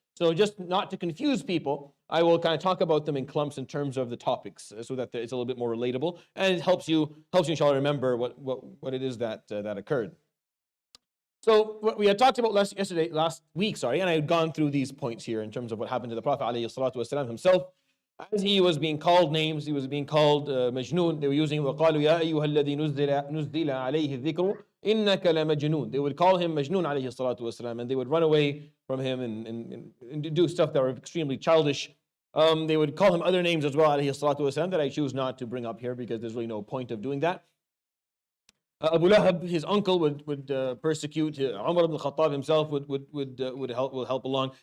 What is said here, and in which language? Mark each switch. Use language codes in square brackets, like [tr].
[en] So just not to confuse people, I will kind of talk about them in clumps in terms of the topics so that it's a little bit more relatable, and it helps you inshallah remember what it is that occurred. So what we had talked about last week, and I had gone through these points here in terms of what happened to the Prophet ﷺ himself. As he was being called names, he was being called Majnoon. They were using [ar] وَقَالُوا يَا أَيُّهَا الَّذِي نُزِّلَ عَلَيْهِ الذِّكْرُ إِنَّكَ لَمَجْنُونَ. [en] They would call him Majnoon alayhi salatu wasalam, and they would run away from him and do stuff that were extremely childish. They would call him other names as well alayhi salatu wasalam that I choose not to bring up here because there's really no point of doing that. Abu Lahab, his uncle, would persecute. Umar ibn Khattab himself would help along.